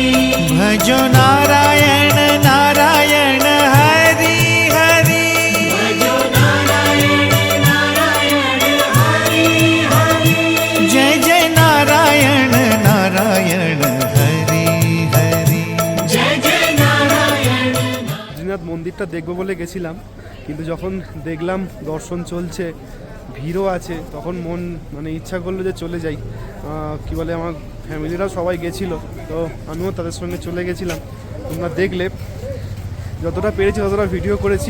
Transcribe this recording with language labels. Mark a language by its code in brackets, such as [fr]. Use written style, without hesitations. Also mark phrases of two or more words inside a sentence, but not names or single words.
[hi] भजो नारायण नारायण हरि हरि भजो नारायण नारायण हरि हरि जय जय नारायण नारायण हरि हरि जय जय नारायण [bn] বদ্রীনাথ মন্দিরটা দেখবো বলে গেছিলাম, কিন্তু যখন দেখলাম দর্শন চলছে, ভিড়ও আছে, তখন মন মানে ইচ্ছা করলো যে চলে যাই। কি বলে, আমার ফ্যামিলিরাও সবাই গেছিলো, তো আমিও তাদের সঙ্গে চলে গেছিলাম। তোমরা দেখলে, যতটা পেরেছি ততটা ভিডিও করেছি।